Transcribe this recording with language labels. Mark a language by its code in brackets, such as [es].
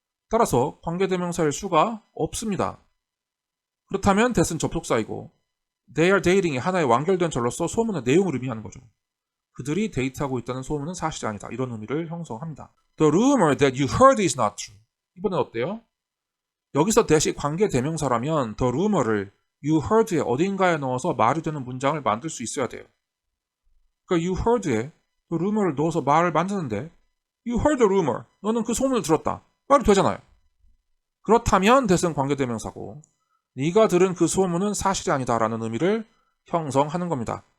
[ko] 따라서 관계대명사일 수가 없습니다. 그렇다면 that은 접속사이고 they are dating이 하나의 완결된 절로서 소문의 내용을 의미하는 거죠. 그들이 데이트하고 있다는 소문은 사실이 아니다. 이런 의미를 형성합니다. [en] The rumor that you heard is not true. [ko] 이번엔 어때요? 여기서 that이 관계대명사라면 the rumor를 you heard에 어딘가에 넣어서 말이 되는 문장을 만들 수 있어야 돼요. 그러니까 you heard에 the rumor를 넣어서 말을 만드는데 [en] you heard the rumor. [ko] 너는 그 소문을 들었다. 말이 되잖아요. 그렇다면 that은 관계대명사고 네가 들은 그 소문은 사실이 아니다라는 의미를 형성하는 겁니다.